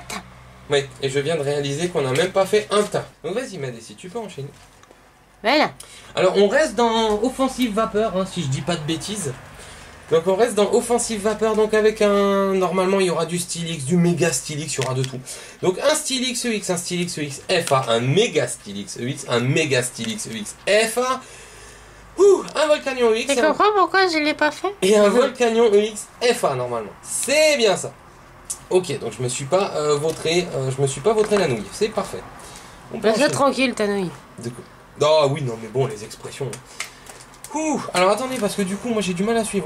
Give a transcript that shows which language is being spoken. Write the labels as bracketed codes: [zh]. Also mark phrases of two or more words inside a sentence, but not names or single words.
[fr] Oui, et je viens de réaliser qu'on n'a même pas fait un tas. Donc vas-y Madessi, tu peux enchaîner. Voilà. Alors on reste dans offensive vapeur, hein, si je dis pas de bêtises. Donc on reste dans offensive vapeur, donc avec un... Normalement il y aura du Stylix, du méga Stylix, il y aura de tout. Donc un Stylix EX, un Stylix EX FA, un méga Stylix EX, un méga Stylix EX FA, un Volcanion EX. Tu comprends pourquoi je l'ai pas fait? Et un Volcanion EX FA normalement. C'est bien ça. Ok, donc je me suis pas vautré la nouille, c'est parfait. Laisse-le tranquille ta nouille. Ah oui, non mais bon, les expressions... alors attendez, parce que du coup moi j'ai du mal à suivre.